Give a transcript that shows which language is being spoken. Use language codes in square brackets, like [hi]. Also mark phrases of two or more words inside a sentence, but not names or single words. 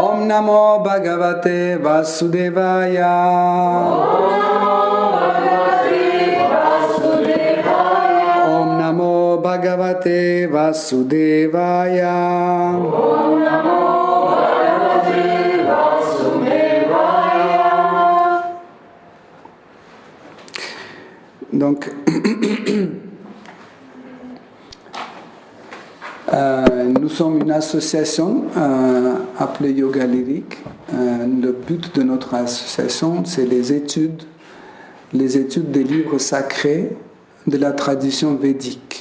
[sa] Om Namo Bhagavate Vasudevaya. Om Namo Bhagavate Vasudevaya. Om Namo Bhagavate Vasudevaya. [fr] Donc, nous sommes une association appelée Yoga Lyrique. Le but de notre association, c'est les études des livres sacrés de la tradition védique.